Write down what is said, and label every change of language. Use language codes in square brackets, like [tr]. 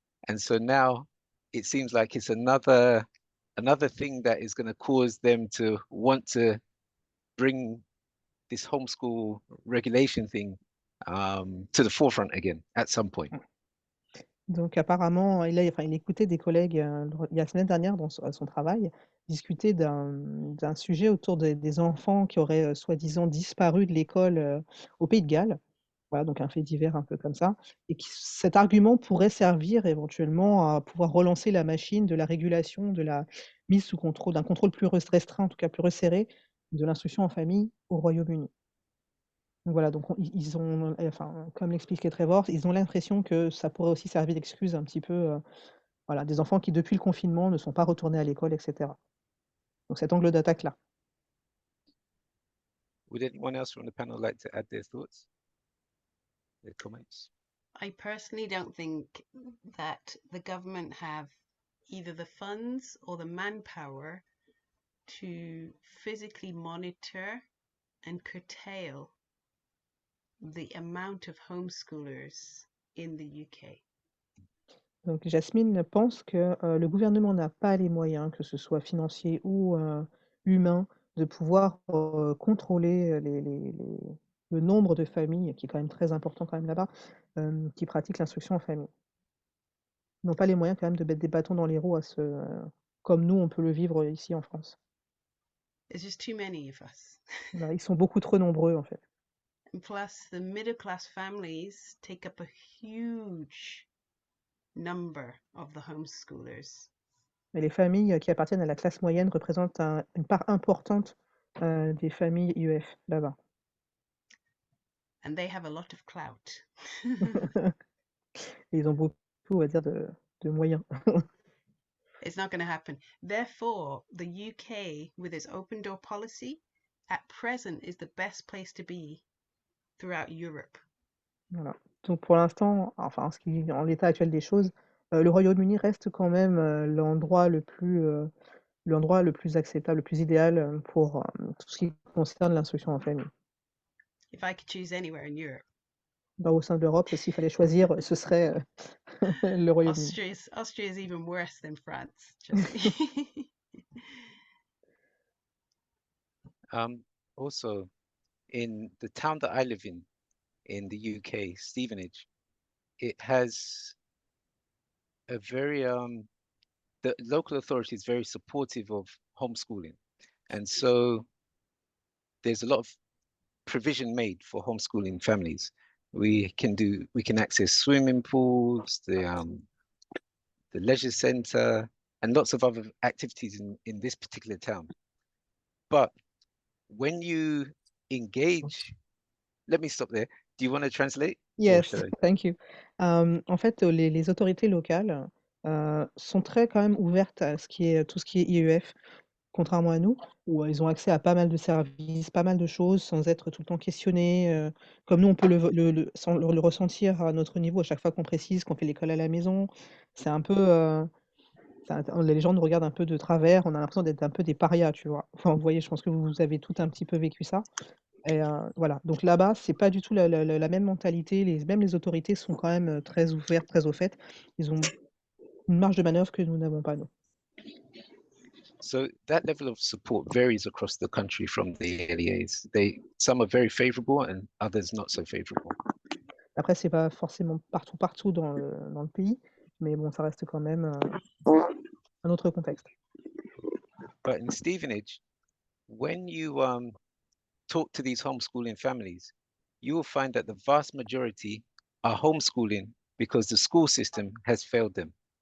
[en] And so now it seems like it's another thing that is going to cause them to want to bring this homeschool regulation thing to the forefront again at some point. [fr] Donc apparemment, il écoutait des collègues il y a la semaine dernière à son travail, discuter d'un sujet autour des enfants qui auraient soi-disant disparu de l'école au Pays de Galles. Voilà, donc un fait divers un peu comme ça. Et cet argument pourrait servir éventuellement à pouvoir relancer la machine de la régulation, de la mise sous contrôle, d'un contrôle plus restreint, en tout cas plus resserré, de l'instruction en famille au Royaume-Uni. Donc voilà, donc ils ont, enfin, comme l'expliquait Trevor, ils ont l'impression que ça pourrait aussi servir d'excuse un petit peu, voilà, des enfants qui depuis le confinement ne sont pas retournés à l'école, etc. Donc cet angle d'attaque-là. [en] Would anyone else from the panel like to add their thoughts, their comments? I personally don't think that the government have either the funds or the manpower to physically monitor and curtail the amount of homeschoolers in the UK. [fr] Donc Jasmine pense que le gouvernement n'a pas les moyens, que ce soit financiers ou humains, de pouvoir contrôler le nombre de familles, qui est quand même très important quand même là-bas, qui pratiquent l'instruction en famille. Ils n'ont pas les moyens quand même de mettre des bâtons dans les roues comme nous on peut le vivre ici en France. [en] There's just too many of us. [fr] Voilà, ils sont beaucoup trop nombreux en fait. [en] And plus, the middle class families take up a huge number of the homeschoolers. [fr] Mais les familles qui appartiennent à la classe moyenne représentent une part importante des familles IEF là-bas. [en] And they have a lot of clout. [fr] Ils ont beaucoup, on va dire, de moyens. [en] It's not going to happen. Therefore, the UK, with its open door policy, at present is the best place to be throughout Europe. [fr] Voilà. Donc pour l'instant, enfin en l'état actuel des choses, le Royaume-Uni reste quand même l'endroit le plus acceptable, le plus idéal pour tout ce qui concerne l'instruction en famille. [en] If I could choose anywhere in Europe. [fr] Au sein de l'Europe, s'il fallait choisir, ce serait le Royaume-Uni. [en] Austria is even worse than France. Just me. Also, in the town that I live in the UK, Stevenage, it has a very the local authority is very supportive of homeschooling, and so there's a lot of provision made for homeschooling families. We can access swimming pools, the leisure center, and lots of other activities in this particular town. But when you engage let me stop there. Do you want to translate? Or Yes, shall I? thank you. [fr] En fait, les autorités locales sont très quand même ouvertes à tout ce qui est IEF, contrairement à nous, où ils ont accès à pas mal de services, pas mal de choses, sans être tout le temps questionnés. Comme nous, on peut sans le ressentir à notre niveau à chaque fois qu'on précise qu'on fait l'école à la maison. C'est un peu, les gens nous regardent un peu de travers. On a l'impression d'être un peu des parias, tu vois. Enfin, vous voyez, je pense que vous avez tout un petit peu vécu ça. Et voilà, donc là-bas, c'est pas du tout la même mentalité. Même les autorités sont quand même très ouvertes, très au fait. Ils ont une marge de manœuvre que nous n'avons pas, nous. [en] So that level of support varies across the country from the LEAs. Some are very favorable and others not so favorable. [fr] Après, c'est pas forcément partout dans le pays, mais bon, ça reste quand même un autre contexte. [en] But in Stevenage, when you talk to these homeschooling families, you will find that the vast majority are homeschooling because the school system has failed them.